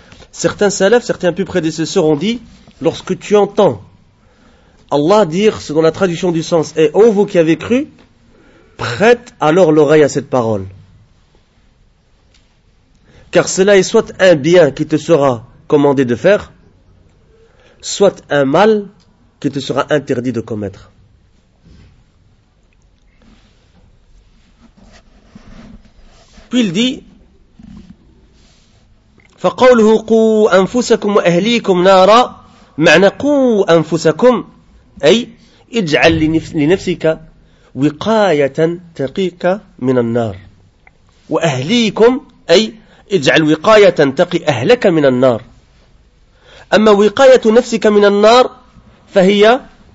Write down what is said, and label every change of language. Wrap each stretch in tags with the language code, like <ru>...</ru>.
<fr>Certains salafs, certains plus prédécesseurs ont dit, lorsque tu entends Allah dire, selon la traduction du sens est, ô vous qui avez cru, prête alors l'oreille à cette parole. Car cela est soit un bien qui te sera commandé de faire, soit un mal qui te sera interdit de commettre. Puis il dit,</fr> <ar>فَقَوْلُهُ قُوْ أَنفُسَكُمْ وَأَهْلِيكُمْ نَارًا مَعْنَا قُوْ أَنفُسَكُمْ أي اجعل لنفسك وقاية تقيك من النار وأهليكم أي اجعل وقاية تقي أهلك من النار. أما وقاية نفسك من النار فهي</ar>